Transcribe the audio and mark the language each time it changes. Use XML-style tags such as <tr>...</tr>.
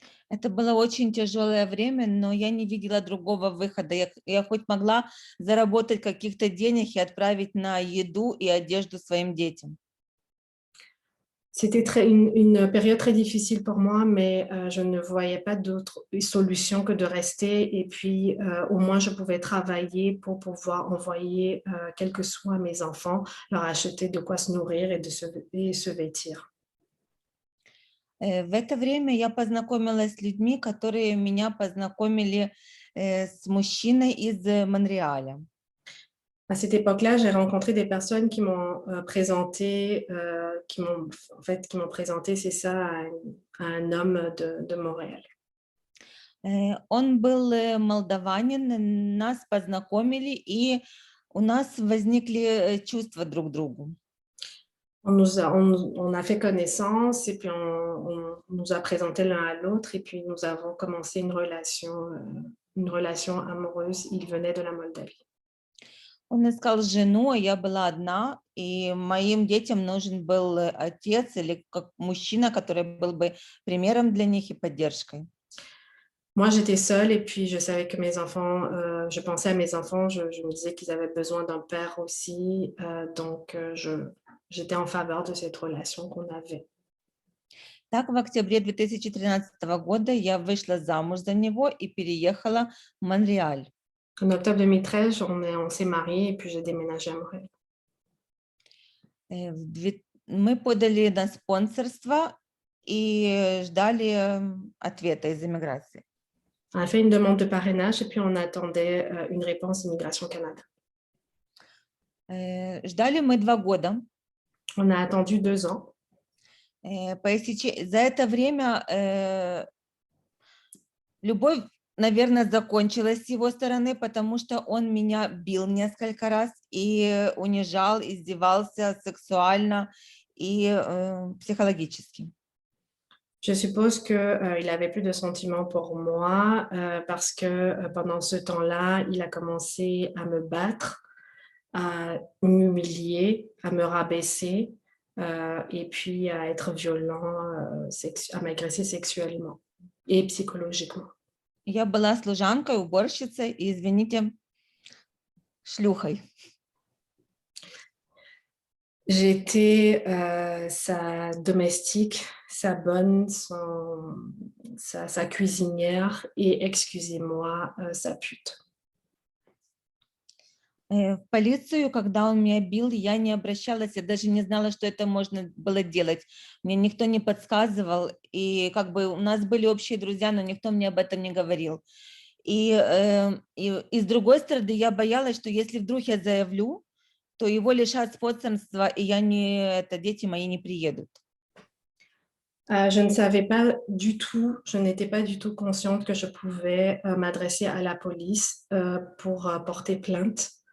<ru>Это было очень тяжелое время, но я не видела другого выхода. Я хоть могла заработать каких-то денег и отправить на еду и одежду своим детям.</ru> <fr>C'était une période très difficile pour moi, mais je ne voyais pas d'autre solution que de rester. Et puis, au moins, je pouvais travailler pour pouvoir envoyer quelques soins à mes enfants, leur acheter de quoi se nourrir et se vêtir.</fr> <ru>В это время я познакомилась с людьми, которые меня познакомили с мужчиной из Монреаля.</ru> <fr>À cette époque-là, j'ai rencontré des personnes qui m'ont présenté, qui m'ont présenté, c'est ça, à un homme de Montréal.</fr> <ru>Он был молдаванин, нас познакомили, и у нас возникли чувства друг к другу.</ru> <fr>On a fait connaissance et puis on nous a présenté l'un à l'autre et puis nous avons commencé une relation amoureuse. Il venait de la Moldavie.</fr> <ru>Он искал жену, а я была одна, и моим детям нужен был отец или как мужчина, который был бы примером для них и поддержкой.</ru> <fr>Moi, j'étais seule et puis je savais que mes enfants, je pensais à mes enfants, je me disais qu'ils avaient besoin d'un père aussi, donc j'étais en faveur de cette relation qu'on avait.</fr> <ru>Так, в октябре 2013 года я вышла замуж за него и переехала в Монреаль.</ru> <fr>En octobre 2013, on s'est mariés et puis j'ai déménagé à Montréal.</fr> <ru>Мы подали на спонсорство и ждали ответа из иммиграции.</ru> <fr>On a fait une demande de parrainage et puis on attendait une réponse d'Immigration Canada.</fr> <ru>Ждали мы 2 года.</ru> <fr>On a attendu 2 ans.</fr> <ru>За это время любовь, наверное, закончилась с его стороны, потому что он меня бил несколько раз и унижал, издевался сексуально и психологически.</ru> <fr>Je suppose qu'il n'avait plus de sentiments pour moi parce que pendant ce temps-là, il a commencé à me battre, à m'humilier, à me rabaisser et puis à être violent, à m'agresser sexuellement et psychologiquement.</fr> <ru>Я была служанкой, уборщицей и, извините, шлюхой.</ru> <fr>J'étais sa domestique, sa bonne, sa cuisinière et, excusez-moi, sa pute.</fr> <ru>В полицию, когда он меня бил, я не обращалась, я даже не знала, что это можно было делать. Мне никто не подсказывал, и как бы у нас были общие друзья, но никто мне об этом не говорил. И с другой стороны, я боялась, что если вдруг я заявлю, то его лишат спонсорства, и дети мои не приедут.</ru> <fr>Je ne savais pas du tout, je n'étais pas du tout consciente que je pouvais m'adresser à la police pour porter plainte.</fr>